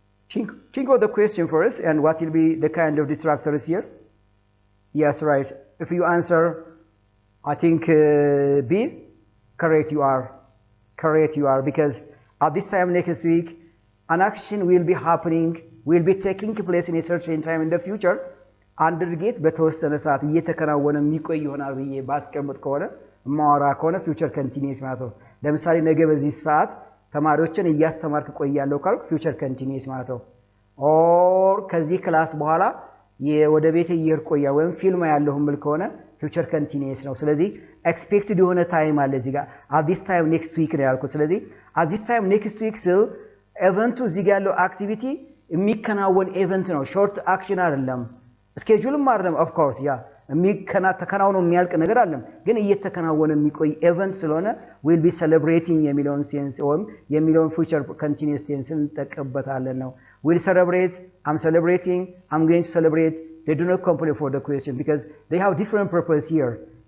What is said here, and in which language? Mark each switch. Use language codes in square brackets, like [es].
[en] Think of the question first, and what will be the kind of distractors here? Yes, right. If you answer, I think B, correct you are, because at this time next week, an action will be happening, will be taking place in a certain time in the future. [am] አንድርጌት በተወሰነ ሰዓት እየተከናወነ የሚቆይ ይሆናል ብዬ ባስቀምጥ ከሆነ ማወራ ከሆነ ፊውቸር ኮንቲኒዩስ ማለት ነው። ለምሳሌ ነገ በዚህ ሰዓት ተማሪዎችን እያስተማርክ ቆያለሁ ካልኩ ፊውቸር ኮንቲኒዩስ ማለት ነው። ኦር ከዚህ ክላስ በኋላ ወደ ቤት እየሄድኩ ቆያ ወይም ፊልም ያለሁ ምል ከሆነ ፊውቸር ኮንቲኒዩስ ነው። ስለዚህ ኤክስፔክትድ የሆነ ታይም አለ እዚህ ጋር [en] at this time next week [am] ነው ያልኩት። ስለዚህ at this time next week ስል ኢቨንቱ እዚህ ጋር ያለው አክቲቪቲ የሚከናወን ኢቨንት ነው። ሾርት አክሽን አይደለም። ስኬጁልም አይደለም። ኦፍ ኮርስ ያ ተከናውኖ የሚያልቅ ነገር አይደለም፣ ግን እየተከናወነ የሚቆይ ኢቨንት ስለሆነ [en] will be celebrating [am] የሚለውን ሴንስ ወይም የሚለውን [en] future continuous tense [am] እንጠቀምበታለን ነው። [en] We'll celebrate, I'm celebrating, I'm going to celebrate. They do not complain for the question because they have different purpose here.